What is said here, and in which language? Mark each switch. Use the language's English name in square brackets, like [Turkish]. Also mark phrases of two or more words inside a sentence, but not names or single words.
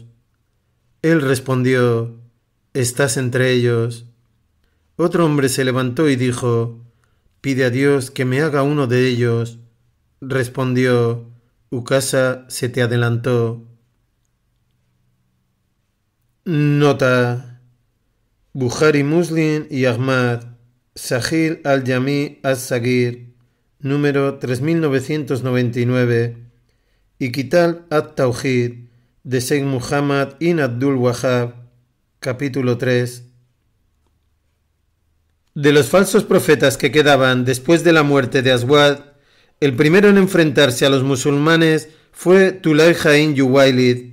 [Spanish] Él respondió: estás entre ellos. Otro hombre se levantó y dijo: pide a Dios que me haga uno de ellos. Respondió: Ukasa se te adelantó. Nota: Bukhari Muslim y Ahmad, Sahih al-Jami al-Sagir, número 3999, y Kitab at-Tawhid de Sheikh Muhammad ibn Abdul Wahhab, capítulo 3. De los falsos profetas que quedaban después de la muerte de Aswad, el primero en enfrentarse a los musulmanes fue Tulayha ibn Yuwaylid.